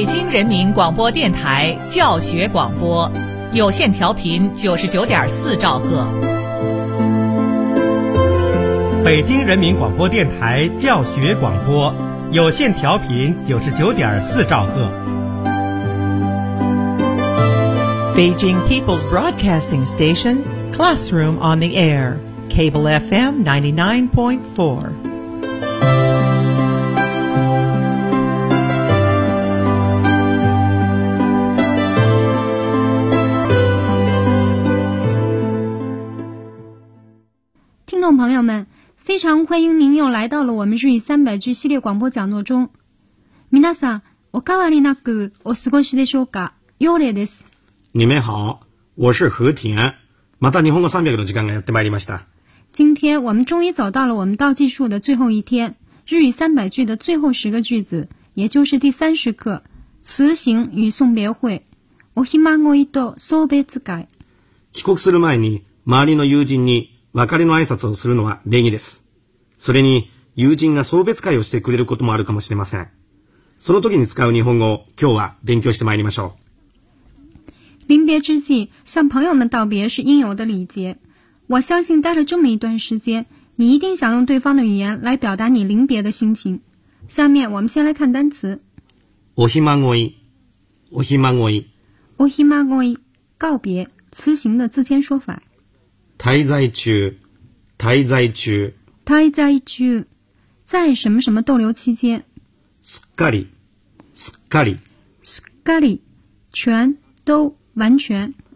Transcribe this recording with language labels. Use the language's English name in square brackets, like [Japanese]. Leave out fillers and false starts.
[Chinese] 人民广播电台教学广播，有线调频99.4兆赫。北京人民广播电台教学广播，有线调频99.4兆赫。 [English] Beijing People's Broadcasting Station, Classroom on the Air, Cable FM 99.4. [Chinese] Hello, 朋友们，非常欢迎您又来到了我们日语300句系列广播讲座中。 [Japanese] 皆さん、おかわりなくお過ごしでしょうか。ヨレです。 [Chinese] 你们好，我是和田。 [Japanese] また日本語300の時間がやってまいりました。 [Chinese] 今天我们终于走到了我们倒计数的最后一天，日语300句的最后10个句子，也就是第30课，辞行与送别会。 [Japanese] おひまごいと送別会。帰国する前に周りの友人に別れの挨拶をするのは礼儀です。それに友人が送別会をしてくれることもあるかもしれません。その時に使う日本語を今日は勉強してまいりましょう。 [Chinese] 臨別之際、向朋友们道別是应有的礼节。我相信待了这么一段时间、你一定想用对方的语言来表达你臨別的心情。下面我们先来看单词。 [Japanese] おひまごい、おひまごい。 [Chinese] おひまごい、告别、辞行的自谦说法。 [Japanese] 滞在中、滞在中、 [Chinese] 滞在中、在什么什么逗留期间。 [Japanese] すっかり、すっかり、 [Chinese] すっかり、全都完全。